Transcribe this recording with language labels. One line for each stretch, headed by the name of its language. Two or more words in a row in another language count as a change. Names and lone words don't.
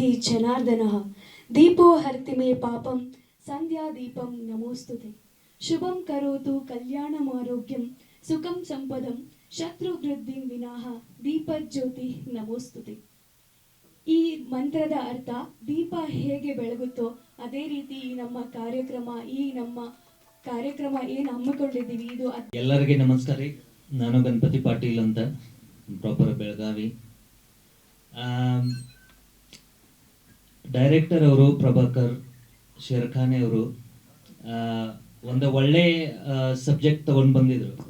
Sanskrit: हि जनार्दनः दीपो हर्ति मे पापं संध्यादीपं नमोस्तुते शुभं करोतु कल्याणम् आरोग्यं सुखं संपदं शत्रुवृद्धिं विनाः दीपज्योति नमोस्तुते.
Kannada: ಈ ಮಂತ್ರದ ಅರ್ಥ ದೀಪ ಹೇಗೆ ಬೆಳಗುತ್ತೋ ಅದೇ ರೀತಿ ನಮ್ಮ ಕಾರ್ಯಕ್ರಮ ಏನು ಹಮ್ಮಿಕೊಂಡಿದ್ದೀವಿ ಇದು. ಎಲ್ಲರಿಗೆ ನಮಸ್ಕಾರ ರೀ. ನಾನು ಗಣಪತಿ ಪಾಟೀಲ್ ಅಂತ, ಪ್ರಾಪರ್ ಬೆಳಗಾವಿ. ಡೈರೆಕ್ಟರ್ ಅವರು ಪ್ರಭಾಕರ್ ಶೇರ್ಖಾನೆ ಅವರು ಒಂದು ಒಳ್ಳೆ ಸಬ್ಜೆಕ್ಟ್ ತಗೊಂಡು ಬಂದಿದ್ರು.